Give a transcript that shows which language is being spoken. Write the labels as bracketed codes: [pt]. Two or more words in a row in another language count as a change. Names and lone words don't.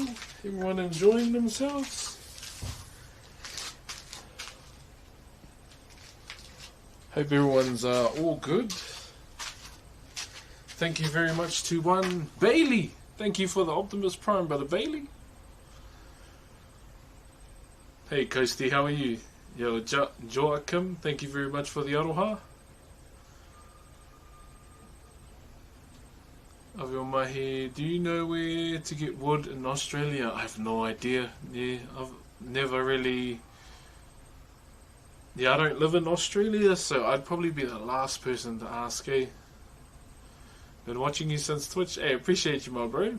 [en] Everyone enjoying themselves? Hope everyone's all good. Thank you very much to one Bailey. Thank you for the Optimus Prime, brother Bailey. Hey Coasty, how are you? Yo, Joachim, thank you very much for the aroha. Avio mihi, do you know where to get wood in Australia? I have no idea. Yeah, I've never really... Yeah, I don't live in Australia, so I'd probably be the last person to ask, eh? Been watching you since Twitch. Hey, appreciate you, my bro.